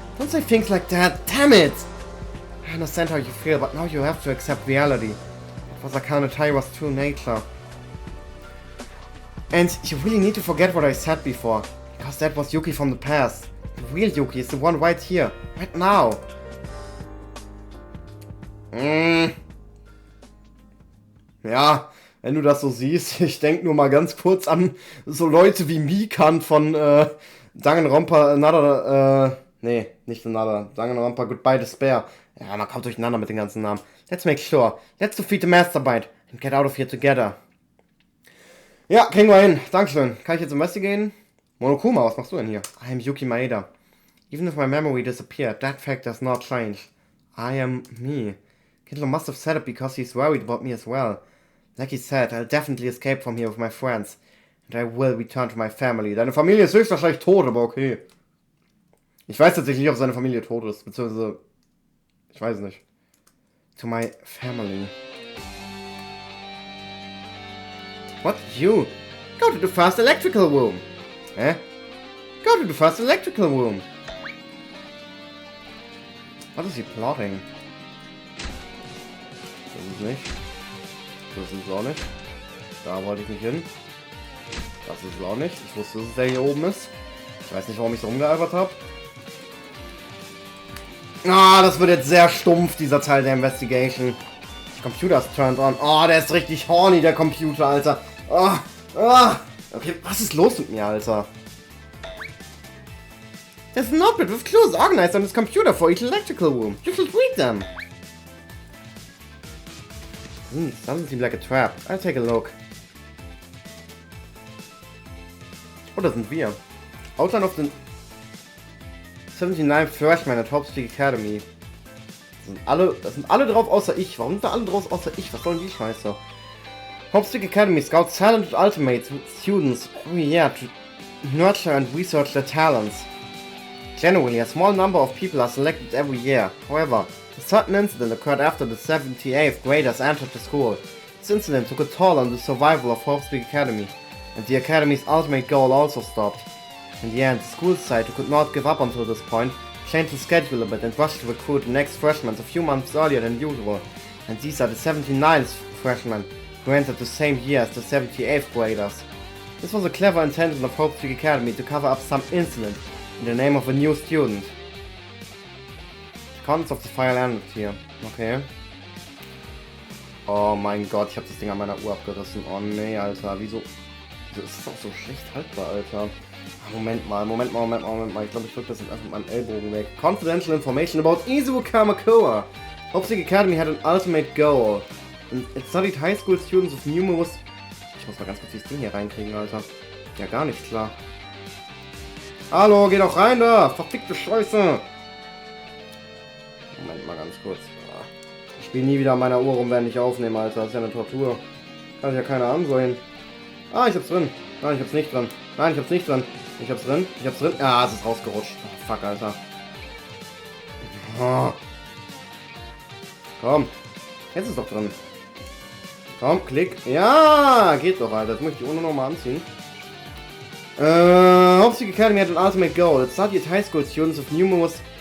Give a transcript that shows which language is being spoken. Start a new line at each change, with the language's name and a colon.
English: Don't say things like that. Damn it. I understand how you feel, but now you have to accept reality. It was Akane Taiwa's true nature. And you really need to forget what I said before. Because that was Yuki from the past. The real Yuki is the one right here, right now.
German: Ja, wenn du das so siehst, ich denke nur mal ganz kurz an so Leute wie Mikan von Danganronpa, nee, nicht Another, Danganronpa, Goodbye Despair. Ja, man kommt durcheinander mit den ganzen Namen.
English: Let's make sure. Let's defeat the Masterbite and get out of here together.
German: Ja, kriegen wir hin. Dankeschön. Kann ich jetzt investigaten? Monokuma, was machst du denn hier?
English: I am Yuki Maeda. Even if my memory disappeared, that fact does not change. I am me. Kindle must have said it because he's worried about me as well. Like he said, I'll definitely escape from here with my friends. And I will return to my family.
German: Deine Familie ist höchstwahrscheinlich tot, aber okay. Ich weiß tatsächlich nicht, ob seine Familie tot ist. Beziehungsweise, ich weiß nicht.
English: To my family. What? You? Go to the first electrical room. Hä? Go to the first electrical room. What is he plotting?
German: Das ist nicht. Das ist es auch nicht. Da wollte ich nicht hin. Das ist es auch nicht. Ich wusste, dass es der hier oben ist. Ich weiß nicht, warum ich so rumgealbert habe. Ah, das wird jetzt sehr stumpf, dieser Teil der Investigation.
English: Computer's turned on.
German: Oh, der ist richtig horny, der Computer, Alter. Oh. Okay, was ist los mit mir, Alter?
English: There's an notebook with clues organized on his computer for each electrical room. You should read them. Doesn't seem like a trap. I'll take a look.
German: Oh, da sind wir.
English: Outline of the 79 Freshmen at Habt Academy.
German: Das sind alle drauf außer ich. Warum sind da alle drauf außer ich? Was soll denn die Scheiße?
English: Habt Academy scouts talented ultimate students. Oh yeah, to nurture and research their talents. Generally, a small number of people are selected every year. However, a certain incident occurred after the 78th graders entered the school. This incident took a toll on the survival of Habt Academy, and the Academy's ultimate goal also stopped. In the end, the school side, who could not give up until this point, changed the schedule a bit and rushed to recruit the next freshmen a few months earlier than usual. And these are the 79th freshmen, who entered the same year as the 78th graders. This was a clever intention of Habt Academy to cover up some incident in the name of a new student. The contents of the file ended here. Okay.
German: Oh mein Gott, ich habe das Ding an meiner Uhr abgerissen. Oh nee, Alter, wieso ist das auch so schlecht haltbar, Alter? Moment mal. Ich glaube, ich drücke das jetzt einfach mit meinem Ellbogen weg.
English: Confidential information about Izuo Kamakura. Habt Academy had an ultimate goal. And it studied high school students with numerous...
German: Ich muss mal ganz kurz dieses Ding hier reinkriegen, Alter. Ja, gar nicht klar. Hallo, geh doch rein da! Verfickte Scheiße! Moment mal ganz kurz. Ich spiele nie wieder an meiner Uhr rum, wenn ich aufnehme, Alter. Das ist ja eine Tortur. Kann sich ja keiner ansehen. Ah, ich hab's drin. Nein, ich hab's nicht drin. Nein, ich hab's nicht drin. Ich hab's drin. Ich hab's drin. Ah, es ist rausgerutscht. Oh, fuck, Alter. Oh. Komm. Jetzt ist es doch drin. Komm, klick. Ja, geht doch, Alter. Das möchte ich ohne nochmal anziehen.
English: Habt Academy had an ultimate goal. It studied high school students of numerous...